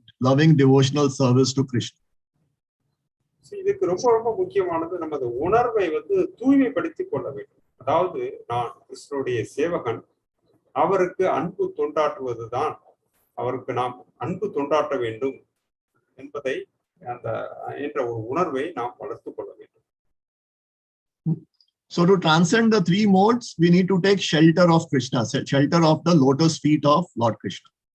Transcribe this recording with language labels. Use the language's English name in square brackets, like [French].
[English] loving devotional service to Krishna. [Tamil] இதுக்கு ரொம்ப ரொம்ப முக்கியமானது நமது உணர்வை தூய்மைப்படுத்திக் கொள்ள வேண்டும். அதாவது நான் கிருஷ்ணனுடைய சேவகன், அவருக்கு அன்பு தொண்டாற்றுவதுதான், அவருக்கு நாம் அன்பு தொண்டாற்ற வேண்டும் என்பதை என்ற ஒரு உணர்வை நாம் வளர்த்துக் கொள்ள வேண்டும். [English] So to transcend the three modes, we need to take shelter of Krishna, shelter of the lotus feet of Lord Kṛṣṇa.